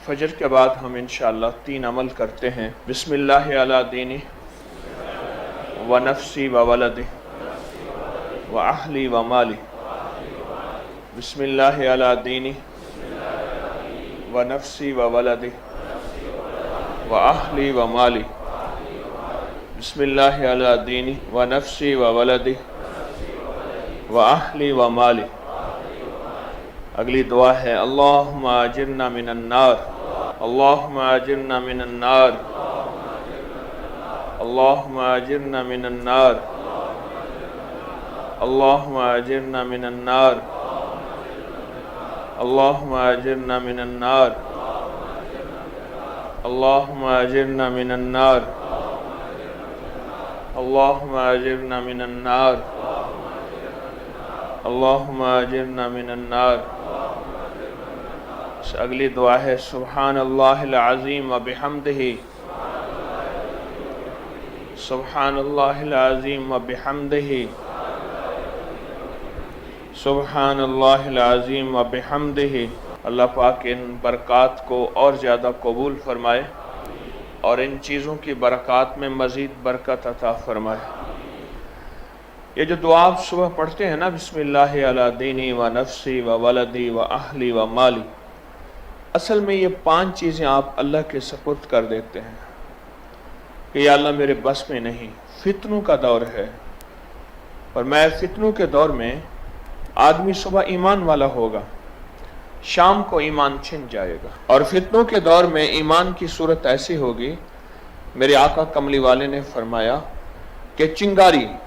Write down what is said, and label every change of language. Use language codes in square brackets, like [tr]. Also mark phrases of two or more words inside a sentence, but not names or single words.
[ur] فجر کے بعد ہم انشاءاللہ 3 عمل کرتے ہیں۔ [ar] بسم اللہ علی دینی و نفسی و ولدی و اہلی و مالی۔ بسم اللہ علی دینی و نفسی و ولدی و اہلی و مالی۔ بسم اللہ علی دینی و نفسی و ولدی و اہلی و مالی۔ [ur] اگلی دعا ہے [ar] اللہم اجرنا من النار، اللہم اجرنا من النار، اللہم اجرنا من النار، اللہم اجرنا من النار، اللہم اجرنا من النار، اللہم اجرنا من النار، اللہم اجرنا من النار، اللہم اجرنا من النار۔ [ur] اگلی دعا ہے [ar] سبحان اللہ العظیم و بحمدہ، سبحان اللہ العظیم و بحمدہ، سبحان اللہ العظیم و بحمدہ۔ [ur] اللہ پاک ان برکات کو اور زیادہ قبول فرمائے اور ان چیزوں کی برکات میں مزید برکت عطا فرمائے۔ یہ جو دعا آپ صبح پڑھتے ہیں نا، [ar] بسم اللہ علی دینی و نفسی و ولدی و اہلی و مالی، [ur] اصل میں یہ 5 چیزیں آپ اللہ کے سپرد کر دیتے ہیں کہ یا اللہ میرے بس میں نہیں، فتنوں کا دور ہے، اور میں فتنوں کے دور میں آدمی صبح ایمان والا ہوگا، شام کو ایمان چھن جائے گا، اور فتنوں کے دور میں ایمان کی صورت ایسی ہوگی، میرے آقا کملی والے نے فرمایا کہ چنگاری،